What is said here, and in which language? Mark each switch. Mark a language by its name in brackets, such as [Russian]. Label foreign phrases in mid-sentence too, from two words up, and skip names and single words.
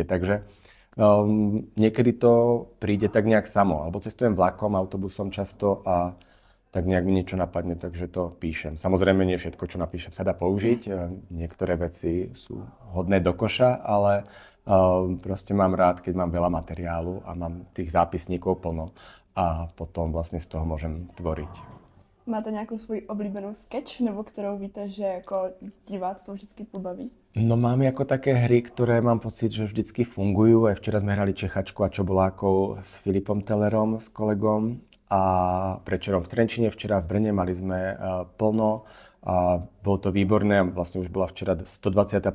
[Slovak] Takže niekedy to príde tak nejak samo, alebo cestujem vlakom, autobusom často a tak nejak mi niečo napadne, takže to píšem. Samozrejme, nie všetko, čo napíšem, sa dá použiť. Niektoré veci sú hodné do koša, ale proste mám rád, keď mám veľa materiálu a mám tých zápisníkov plno a potom vlastne z toho môžem tvoriť. [Czech] Máte nějakou svoji oblíbenou sketch, nebo kterou víte, že jako divák to vždycky pobaví? [Slovak] No mám ako také hry, ktoré mám pocit, že vždycky fungujú. Aj včera sme hrali Čechačku a Čobolákov s Filipom Tellerom, s kolegom. A predčerom v Trenčine, včera v Brne mali sme plno a bolo to výborné. Vlastne už bola včera 125.